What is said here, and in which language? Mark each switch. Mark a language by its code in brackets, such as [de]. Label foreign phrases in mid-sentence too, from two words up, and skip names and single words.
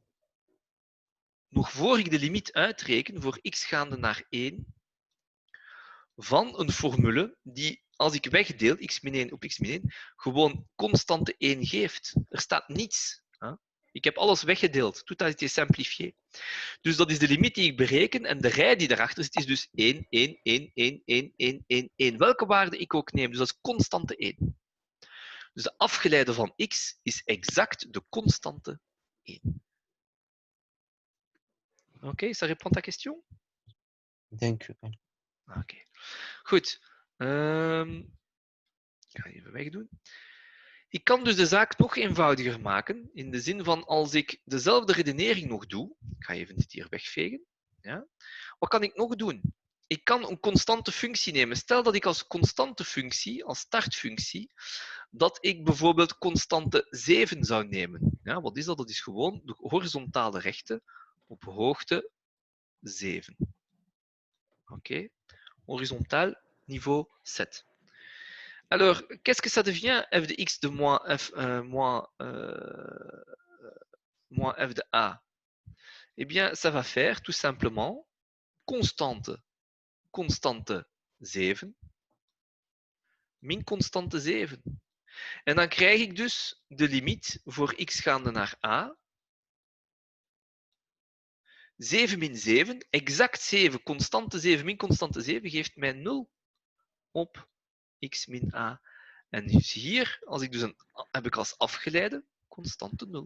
[nl] Nog voor ik de limiet uitreken voor x gaande naar 1 van een formule die, als ik wegdeel, x min 1 op x min 1, gewoon constante 1 geeft. Er staat niets. Ik heb alles weggedeeld. [fr] Tout a été simplifié. [nl] Dus dat is de limiet die ik bereken en de rij die daarachter zit is dus 1, 1, 1, 1, 1, 1, 1, 1. Welke waarde ik ook neem. Dus dat is constante 1. Dus de afgeleide van x is exact de constante 1. Oké, [fr] ça répond à ta question? [nl] Denk u wel. Oké. Goed. Ik ga even wegdoen. Ik kan dus de zaak nog eenvoudiger maken, in de zin van als ik dezelfde redenering nog doe, ik ga even dit hier wegvegen, ja. Wat kan ik nog doen? Ik kan een constante functie nemen. Stel dat ik als constante functie, als startfunctie, dat ik bijvoorbeeld constante 7 zou nemen. Ja, wat is dat? Dat is gewoon de horizontale rechte op hoogte 7. Oké. Horizontaal niveau 7. [fr] Alors, qu'est-ce que ça devient f de x de moins f, moins f de a? Eh bien, ça va faire tout simplement constante 7 min constante 7. [nl] En dan krijg ik dus de limiet voor x gaande naar a. 7 min 7, exact 7, constante 7 min constante 7 geeft mij 0 op x min a. En dus hier, als ik dus heb ik als afgeleide constante 0.